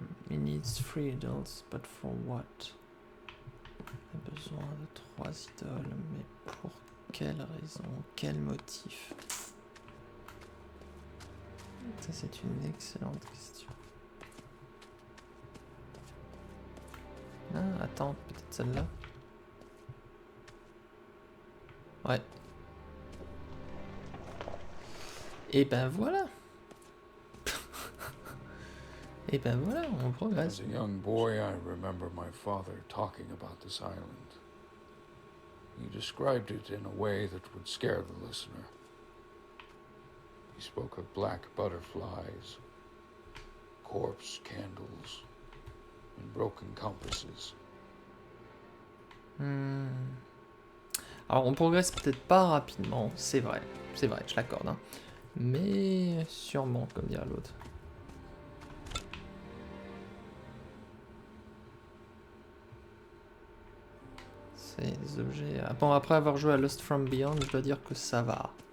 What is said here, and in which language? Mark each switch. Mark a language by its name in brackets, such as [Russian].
[English] He needs 3 idols, but for what? [French] Il a besoin de 3 idoles, mais pour quelle raison? Quel motif? Ça, c'est une excellente question. Ah, attends, peut-être celle-là? Ouais. Et ben voilà. Et ben voilà, on progresse. [English] As a young boy, I remember my father talking about this island. He described it in a way that would scare the listener. He spoke of black butterflies, corpse candles, and broken compasses. [French] Alors on progresse peut-être pas rapidement, c'est vrai, je l'accorde. Hein. Mais sûrement, comme dirait l'autre. C'est des objets... Bon, après avoir joué à Lost from Beyond, je dois dire que ça va.